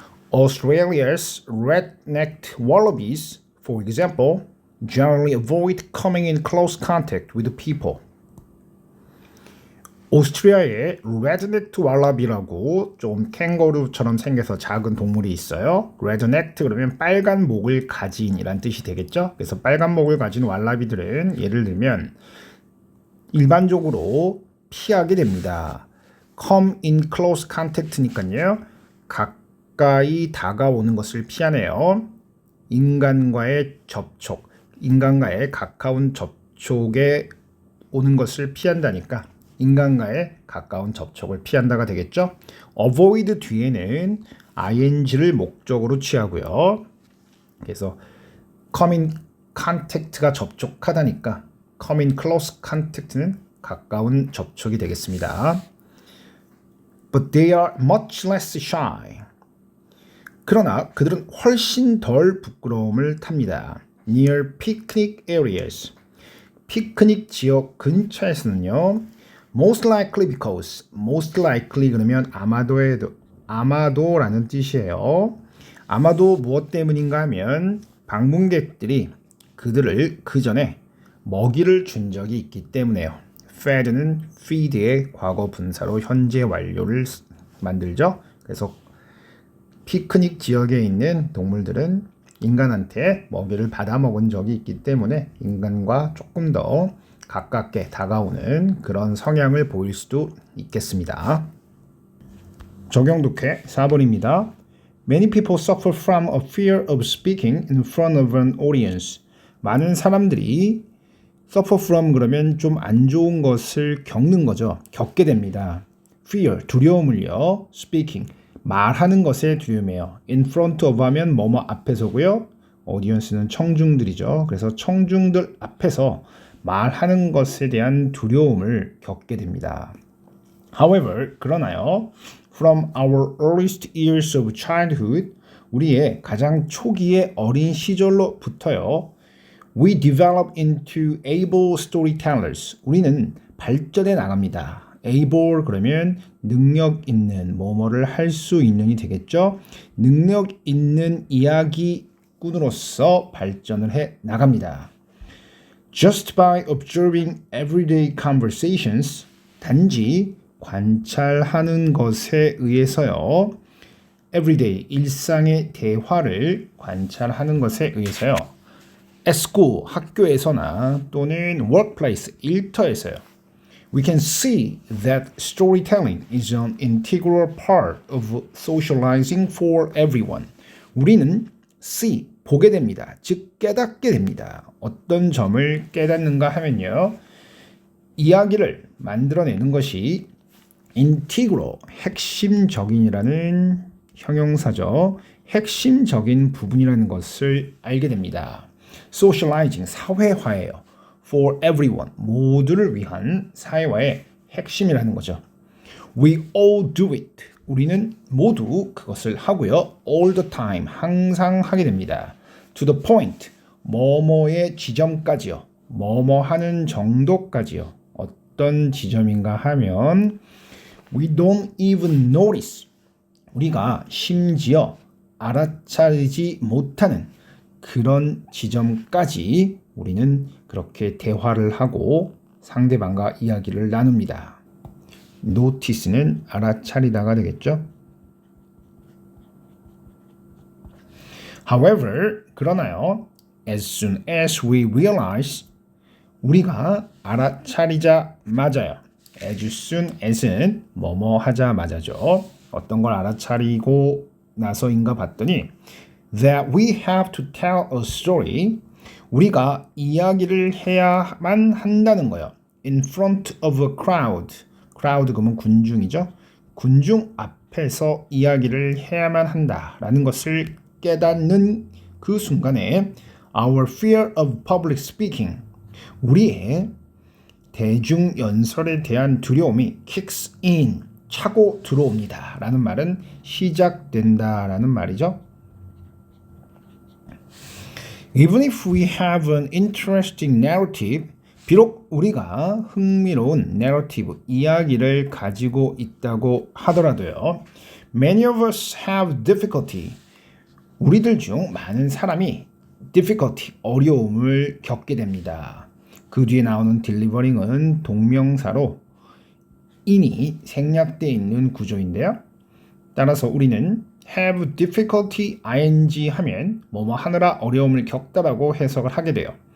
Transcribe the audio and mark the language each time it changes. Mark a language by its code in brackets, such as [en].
[en] Australia's red-necked wallabies, for example, generally avoid coming in close contact with people. [ko] 오스트리아의 레드넥트 왈라비라고 좀 캥거루처럼 생겨서 작은 동물이 있어요. 레드넥트 그러면 빨간 목을 가진이란 뜻이 되겠죠. 그래서 빨간 목을 가진 왈라비들은 예를 들면 일반적으로 피하게 됩니다. [en] Come in close contact니까요. [ko] 가까이 다가오는 것을 피하네요. 인간과의 접촉, 인간과의 가까운 접촉에 오는 것을 피한다니까 인간과의 가까운 접촉을 피한다가 되겠죠. avoid 뒤에는 ing를 목적으로 취하고요. 그래서 come in contact가 접촉하다니까 come in close contact는 가까운 접촉이 되겠습니다. [en] But they are much less shy. [ko] 그러나 그들은 훨씬 덜 부끄러움을 탑니다. [en] Near picnic areas. [ko] 피크닉 지역 근처에서는요. [en] Most likely because. Most likely [ko] 그러면 아마도라는 뜻이에요. 아마도 무엇 때문인가 하면 방문객들이 그들을 그 전에 먹이를 준 적이 있기 때문에요. fed는 feed의 과거 분사로 현재 완료를 만들죠. 그래서 피크닉 지역에 있는 동물들은 인간한테 먹이를 받아 먹은 적이 있기 때문에 인간과 조금 더 가깝게 다가오는 그런 성향을 보일 수도 있겠습니다. 적용 독해 4번입니다. [en] Many people suffer from a fear of speaking in front of an audience. [ko] 많은 사람들이 [en] suffer from [ko] 그러면 좀 안 좋은 것을 겪는 거죠. 겪게 됩니다. fear, 두려움을요. speaking, 말하는 것에 두려움이에요. in front of 하면 뭐뭐 앞에서고요. audience는 청중들이죠. 그래서 청중들 앞에서 말하는 것에 대한 두려움을 겪게 됩니다. [en] However, [ko] 그러나요. [en] From our earliest years of childhood, [ko] 우리의 가장 초기의 어린 시절로부터요. [en] We develop into able storytellers. [ko] 우리는 발전해 나갑니다. able 그러면 능력 있는, 뭐뭐를 할 수 있는이 되겠죠. 능력 있는 이야기꾼으로서 발전을 해 나갑니다. [en] Just by observing everyday conversations, [ko] 단지 관찰하는 것에 의해서요. everyday, 일상의 대화를 관찰하는 것에 의해서요. [en] at school, [ko] 학교에서나 또는 workplace, 일터에서요. [en] We can see that storytelling is an integral part of socializing for everyone. [ko] 우리는 see, 보게 됩니다. 즉 깨닫게 됩니다. 어떤 점을 깨닫는가 하면요. 이야기를 만들어내는 것이 integral, 핵심적인이라는 형용사죠. 핵심적인 부분이라는 것을 알게 됩니다. socializing, 사회화예요. [en] for everyone, [ko] 모두를 위한 사회화의 핵심이라는 거죠. [en] We all do it. [ko] 우리는 모두 그것을 하고요. [en] all the time, [ko] 항상 하게 됩니다. [en] to the point, [ko] 뭐뭐의 지점까지요. 뭐뭐 하는 정도까지요. 어떤 지점인가 하면 [en] we don't even notice. [ko] 우리가 심지어 알아차리지 못하는 그런 지점까지 우리는 그렇게 대화를 하고 상대방과 이야기를 나눕니다. notice는 알아차리다가 되겠죠. [en] However, [ko] 그러나요. [en] As soon as we realize, [ko] 우리가 알아차리자마자요. [en] As soon as [ko] 는 뭐뭐 하자마자죠. 어떤 걸 알아차리고 나서인가 봤더니 [en] that we have to tell a story, [ko] 우리가 이야기를 해야만 한다는 거예요. [en] In front of a crowd. [ko] crowd 그러면 군중이죠. 군중 앞에서 이야기를 해야만 한다라는 것을 깨닫는 그 순간에 [en] our fear of public speaking, [ko] 우리의 대중 연설에 대한 두려움이 [en] kicks in, [ko] 차고 들어옵니다. 라는 말은 시작된다 라는 말이죠. [en] Even if we have an interesting narrative, [ko] 비록 우리가 흥미로운 [en] narrative, [ko] 이야기를 가지고 있다고 하더라도요. [en] Many of us have difficulty. [ko] 우리들 중 많은 사람이 difficulty, 어려움을 겪게 됩니다. 그 뒤에 나오는 delivering은 동명사로 in이 생략되어 있는 구조인데요. 따라서 우리는 [en] have difficulty ing [ko] 하면 뭐뭐 하느라 어려움을 겪다라고 해석을 하게 돼요.